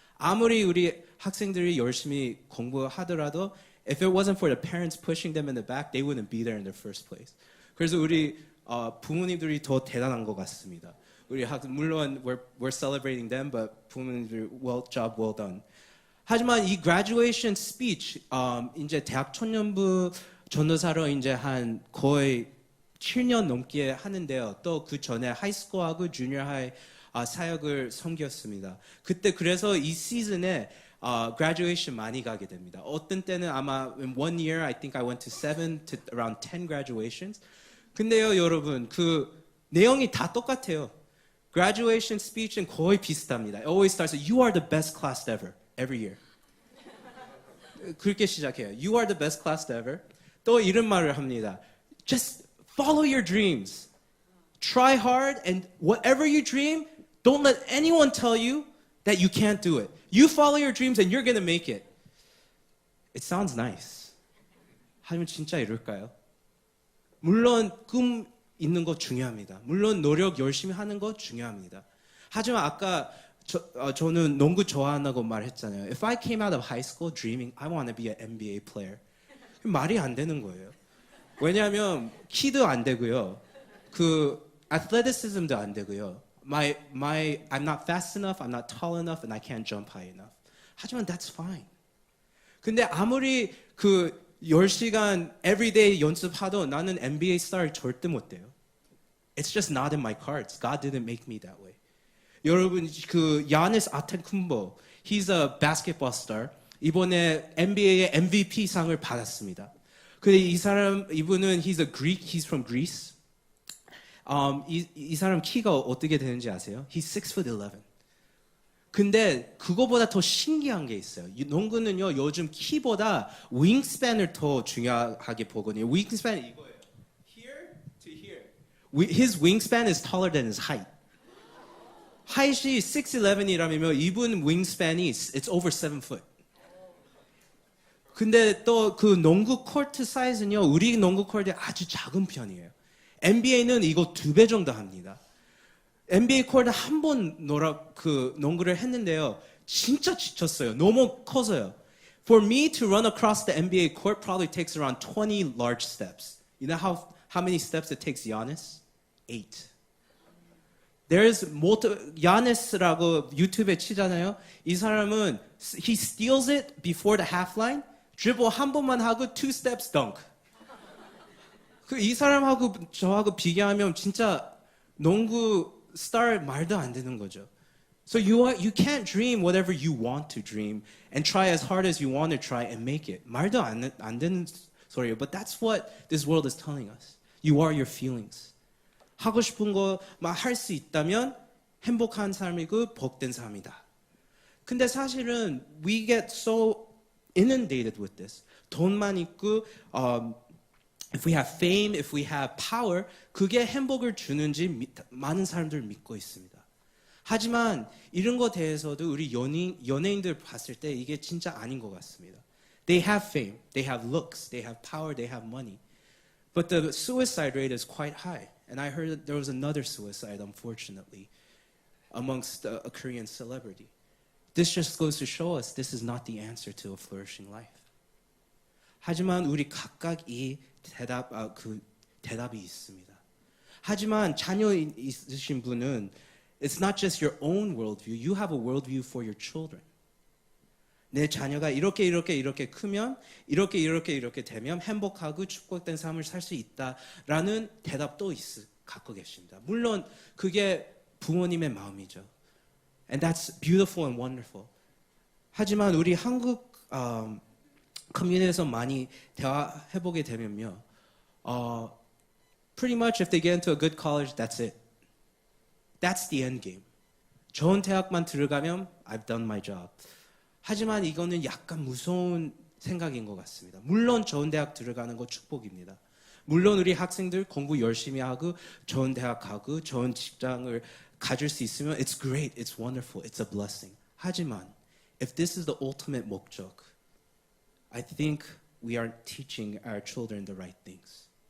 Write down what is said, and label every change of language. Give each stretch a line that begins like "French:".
Korean: 아무리 우리 학생들이 열심히 공부하더라도
English: if it wasn't for the parents pushing them in the back, they wouldn't be there in the first place.
Korean: 그래서 우리 부모님들이 더 대단한 것 같습니다.
English: 물론 we're celebrating them, but 부모님들 job well done.
Korean: 하지만 이 graduation speech, 이제 대학 청년부 전도사로 이제 한 거의 7년 넘게 하는데요. 또 그 전에 하이스쿨하고 주니어 하이 사역을 섬겼습니다. 그래서 이 시즌에 graduation 많이 가게 됩니다. 어떤 때는 아마
English: in one year I think I went to 7 to around 10 graduations.
Korean: 근데요, 여러분, 그 내용이 다 똑같아요. graduation speech는 거의 비슷합니다.
English: It always starts with, you are the best class ever, every year.
Korean: 그렇게 시작해요.
English: You are the best class ever.
Korean: 또 이런 말을 합니다.
English: Just follow your dreams. Try hard, and whatever you dream, don't let anyone tell you that you can't do it. You follow your dreams and you're going to make it. It sounds nice.
Korean: 하지만 진짜 이럴까요? 물론 꿈 있는 거 중요합니다. 물론 노력 열심히 하는 거 중요합니다. 하지만 아까 저는 농구 좋아한다고 말했잖아요.
English: If I came out of high school dreaming I want to be an NBA player.
Korean: 말이 안 되는 거예요. 왜냐하면 키도 안 되고요. athleticism도 안 되고요.
English: I'm not fast enough, I'm not tall enough, and I can't jump high enough. 하지만 that's fine.
Korean: 근데 아무리 10시간 everyday 연습하도 나는 NBA 스타를 절대 못 돼요.
English: It's just not in my cards. God didn't make me that way. 여러분, 야니스 아테쿤보, he's a basketball star.
Korean: 이번에 NBA의 MVP 상을 받았습니다. 근데 이분은
English: he's from Greece.
Korean: 이 사람 키가 어떻게 되는지 아세요?
English: He's 6'11".
Korean: 근데 그거보다 더 신기한 게 있어요. 농구는요, 요즘 키보다 윙스팬을 더 중요하게 보거든요. 윙스팬은 이거예요.
English: Here to here. His wingspan is taller than his height.
Korean: 하이트이 6'11이라면 이분 윙스팬이
English: it's over 7 foot.
Korean: 근데 또 그 농구 코트 사이즈는요, 우리 농구 코트의 아주 작은 편이에요. NBA는 이거 2배 정도 합니다. NBA 코트 한 번 농구를 했는데요, 진짜 지쳤어요. 너무 커서요.
English: For me to run across the NBA court probably takes around 20 large steps. You know how many steps it takes Giannis? 8. There's Giannis
Korean: 라고 유튜브에 치잖아요. 이 사람은
English: he steals it before the half line.
Korean: 드리블 한 번만 하고 2 steps dunk. 이 사람하고 저하고 비교하면 진짜 농구 스타 말도 안 되는 거죠.
English: So you can't dream whatever you want to dream and try as hard as you want to try and make it.
Korean: 말도 안 되는 소리예요.
English: But that's what this world is telling us. You are your feelings.
Korean: 하고 싶은 거 할 수 있다면 행복한 삶이고 복된 삶이다. 근데 사실은
English: we get so inundated with this.
Korean: 돈만 있고
English: if we have fame, if we have power,
Korean: 그게 행복을 주는지 많은 사람들 믿고 있습니다. 하지만 이런 거 대해서도 우리 연예인들 봤을 때 이게 진짜 아닌 것 같습니다.
English: They have fame, they have looks, they have power, they have money. But the suicide rate is quite high. And I heard that there was another suicide, unfortunately, amongst a Korean celebrity. This just goes to show us this is not the answer to a flourishing life.
Korean: 하지만 우리 각각 이 대답이 있습니다. 하지만 자녀 있으신 분은
English: it's not just your own worldview. You have a worldview for your children.
Korean: 내 자녀가 이렇게 크면 이렇게 되면 행복하고 축복된 삶을 살 수 있다라는 대답도 갖고 계십니다. 물론 그게 부모님의 마음이죠.
English: And that's beautiful and wonderful.
Korean: 하지만 우리 한국 커뮤니티에서 많이 대화해보게 되면요.
English: Pretty much if they get into a good college, that's it. That's the end game.
Korean: 좋은 대학만 들어가면
English: I've done my job.
Korean: 하지만 이거는 약간 무서운 생각인 것 같습니다. 물론 좋은 대학 들어가는 거 축복입니다. 물론 우리 학생들 공부 열심히 하고 좋은 대학 가고 좋은 직장을 가질 수 있으면
English: it's great, it's wonderful, it's a blessing. 하지만 if this is the ultimate 목적, I think we aren't teaching our children the right things.